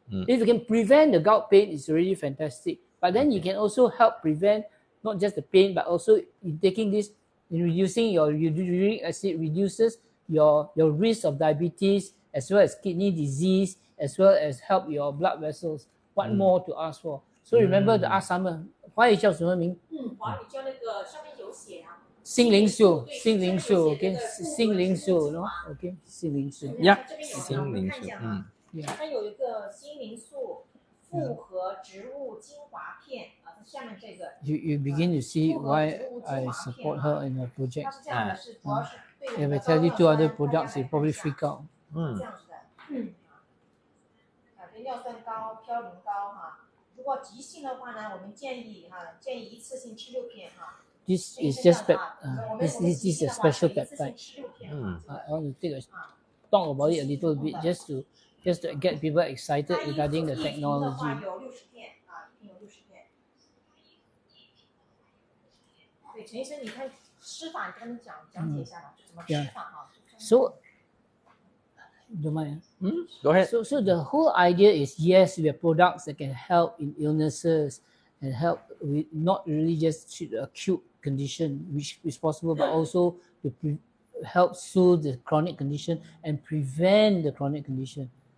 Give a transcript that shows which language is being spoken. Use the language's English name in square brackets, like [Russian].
[English] If you can prevent the gout pain, it's really fantastic. But then you can also help prevent not just the pain, but also in taking this, in reducing your uric acid, reduces your risk of diabetes, as well as kidney disease, as well as help your blood vessels. What more to ask for? So remember to ask Summer, [Chinese] 华语叫什么名？华语叫那个上面有写啊。心灵素 ，OK， 心灵素 ，no， OK， 心灵素。呀，心灵素，它有一个心灵素复合植物精华片啊，下面这个。 [English] You begin to see why I support her in her project. If I tell you 2 other products, you probably freak out. [Chinese] 这样子的，尿酸高、嘌呤高哈。如果急性的话呢，我们建议一次性吃6片哈。 [English] This is just this is a special peptide. I want to talk about it a little bit just to get people excited regarding the technology. [Chinese] 有60片啊，一瓶有60片。对，陈医生，你看吃法，你跟他们讲解一下吧，怎么吃法哈。 [English] So, don't mind. Go ahead. So the whole idea is, yes, we have products that can help in illnesses and help with not really just treat the acute condition, which is possible, but also to help soothe the chronic condition and prevent the chronic condition.